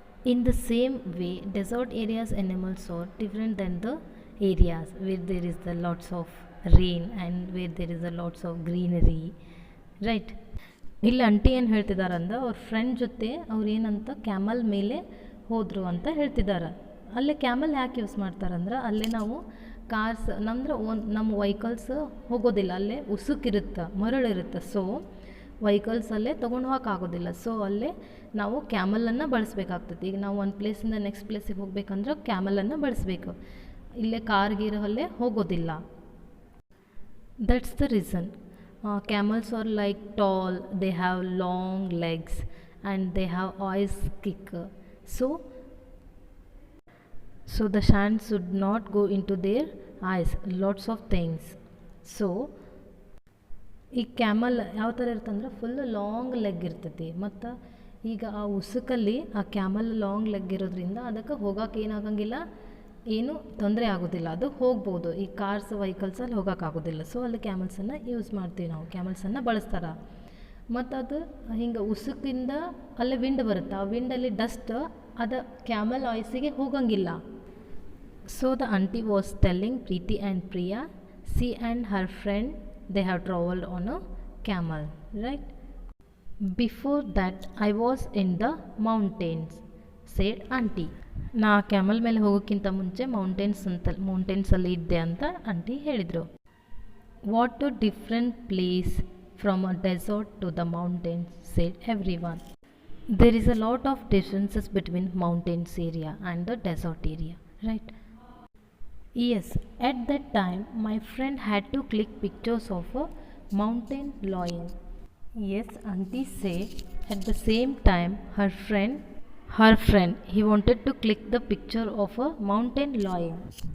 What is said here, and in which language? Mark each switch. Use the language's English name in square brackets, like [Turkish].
[English] In the same way, desert areas animals are different than the areas where there is the lots of rain and where there is a lots of greenery, right? [Kannada] ಇಲ್ಲಿ ಅಂಟಿ ಏನು ಹೇಳ್ತಿದಾರಂದ್ರೆ ಅವ್ರ friend ಜೊತೆ ಅವ್ರು ಏನಂತ camel ಮೇಲೆ ಹೋದರು ಅಂತ ಹೇಳ್ತಿದ್ದಾರೆ. ಅಲ್ಲೇ ಕ್ಯಾಮಲ್ ಯಾಕೆ ಯೂಸ್ ಮಾಡ್ತಾರಂದ್ರೆ ಅಲ್ಲೇ ನಾವು ಕಾರ್ಸ್ ನಮ್ಮ ವೆಹಿಕಲ್ಸ್ ಹೋಗೋದಿಲ್ಲ, ಅಲ್ಲೇ ಉಸುಕಿರುತ್ತೆ, ಮರಳಿರುತ್ತೆ. ಸೊ ವೆಹಿಕಲ್ಸಲ್ಲೇ ತೊಗೊಂಡು ಹೋಗೋಕ್ಕಾಗೋದಿಲ್ಲ. ಸೊ ಅಲ್ಲೇ ನಾವು ಕ್ಯಾಮಲನ್ನು ಬಳಸಬೇಕಾಗ್ತದೆ. ಈಗ ನಾವು ಒಂದು ಪ್ಲೇಸಿಂದ ನೆಕ್ಸ್ಟ್ ಪ್ಲೇಸಿಗೆ ಹೋಗ್ಬೇಕಂದ್ರೆ ಕ್ಯಾಮಲನ್ನು ಬಳಸಬೇಕು. ಇಲ್ಲೇ ಕಾರ್ಗಿರಲ್ಲೇ ಹೋಗೋದಿಲ್ಲ. [English] That's the reason. Camels are like tall, they have long legs and they have eyes kick. So the sand should not go into their eyes, lots of things. [Kannada] So ಈ ಕ್ಯಾಮಲ್ ಯಾವ ಥರ ಇರ್ತಂದ್ರೆ full long leg ಇರ್ತೈತಿ. ಮತ್ತು ಈಗ ಆ ಉಸುಕಲ್ಲಿ ಆ camel long leg ಇರೋದ್ರಿಂದ ಅದಕ್ಕೆ ಹೋಗೋಕೆ ಏನಾಗಂಗಿಲ್ಲ, ಏನು ತೊಂದರೆ ಆಗೋದಿಲ್ಲ, ಅದು ಹೋಗ್ಬೋದು. ಈ ಕಾರ್ಸ್ ವೆಹಿಕಲ್ಸಲ್ಲಿ ಹೋಗೋಕ್ಕಾಗೋದಿಲ್ಲ. ಸೊ ಅಲ್ಲಿ ಕ್ಯಾಮಲ್ಸನ್ನು ಯೂಸ್ ಮಾಡ್ತೀವಿ, ನಾವು ಕ್ಯಾಮಲ್ಸನ್ನು ಬಳಸ್ತಾರೆ. ಮತ್ತು ಅದು ಹಿಂಗೆ ಉಸುಕಿಂದ ಅಲ್ಲೇ ವಿಂಡ್ ಬರುತ್ತೆ, ಆ ವಿಂಡಲ್ಲಿ ಡಸ್ಟ್ ಅದು ಕ್ಯಾಮಲ್ ಆಯ್ಸಿಗೆ ಹೋಗಂಗಿಲ್ಲ. [English] So the auntie was telling Preethi and Priya, she and her friend they have travelled on a camel, right? Before that I was in the mountains, said auntie. [Kannada] ನಾ ಕ್ಯಾಮಲ್ ಮೇಲೆ ಹೋಗೋಕ್ಕಿಂತ ಮುಂಚೆ ಮೌಂಟೇನ್ಸಲ್ಲಿ ಇದ್ದೆ ಅಂತ aunty ಹೇಳಿದರು. [English] What a different place from a desert to the mountains, said everyone. There is a lot of differences between mountains area and the desert area, right? Yes, at that time my friend had to click pictures of a mountain lion. Yes, auntie said at the same time her friend he wanted to click the picture of a mountain lion.